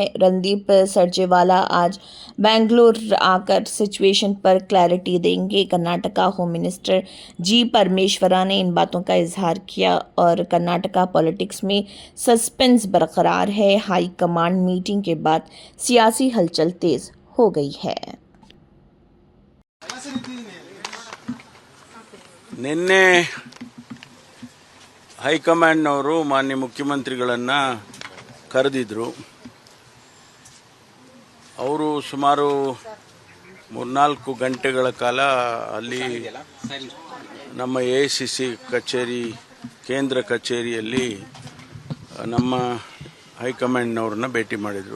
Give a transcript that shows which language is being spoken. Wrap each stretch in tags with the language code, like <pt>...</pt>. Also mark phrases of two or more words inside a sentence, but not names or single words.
<hi>रणदीप सरजेवाला आज बेंगलुरु आकर सिचुएशन पर क्लैरिटी देंगे। कर्नाटका</hi> <en>home minister</en> <hi>जी परमेश्वरा ने इन बातों का इजहार किया और कर्नाटका पॉलिटिक्स में सस्पेंस बरकरार है।</hi> <en>high command meeting</en> <hi>के बाद सियासी हलचल तेज हो गई है।</hi> <kn>ನಿನ್ನೆ ಹೈಕಮಾಂಡ್ನವರು ಮಾನ್ಯ ಮುಖ್ಯಮಂತ್ರಿಗಳನ್ನ ಕರೆದಿದ್ರು. ಅವರು ಸುಮಾರು 3-4 ಗಂಟೆಗಳ ಕಾಲ ಅಲ್ಲಿ ನಮ್ಮ AICC ಕಚೇರಿ, ಕೇಂದ್ರ ಕಚೇರಿಯಲ್ಲಿ ನಮ್ಮ ಹೈಕಮಾಂಡ್ನವ್ರನ್ನ ಭೇಟಿ ಮಾಡಿದರು.</kn>